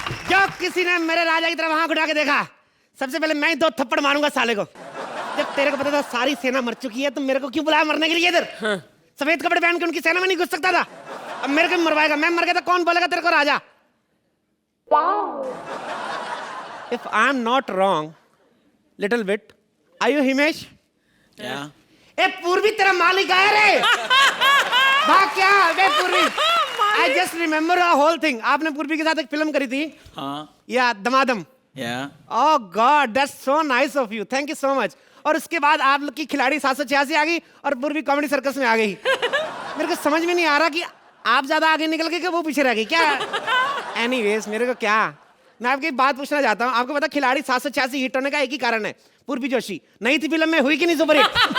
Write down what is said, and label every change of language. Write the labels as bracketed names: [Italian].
[Hindi] जो किसी ने मेरे राजा की तरफ आंख उठा के देखा, सबसे पहले मैं ही 2 थप्पड़ मारूंगा साले को। जब तेरे को पता था सारी सेना मर चुकी है तो मेरे को क्यों बुलाया मरने के लिए इधर? सफेद कपड़े पहन के उनकी सेना में नहीं घुस सकता था? अब मेरे को मरवाएगा। मैं मर गया तो कौन बोलेगा तेरे को राजा? [English] If I'm not wrong, little bit, are you Himesh? [Hindi] ए पूर्वी तेरा मालिक आया रे। भाग क्या? वे पूर्वी। [English] I just remember a whole thing. [Hindi] आपने पूर्वी के साथ एक फिल्म करी थी। हाँ। या दमादम। [English] Oh God, that's so nice of you. Thank you so much. [Hindi] और उसके बाद आप लोग की खिलाड़ी 786 आ गई और पूर्वी कॉमेडी सर्कस में आ गई। मेरे को समझ में नहीं आ रहा कि आप ज्यादा आगे निकल गए कि वो पीछे रह गई क्या? एनीवेज, मेरे को क्या, मैं आपकी एक बात पूछना चाहता हूँ। आपको पता खिलाड़ी 786 हिट होने का एक ही कारण है, पूर्वी जोशी नहीं थी फिल्म में, हुई कि नहीं सुपर हिट?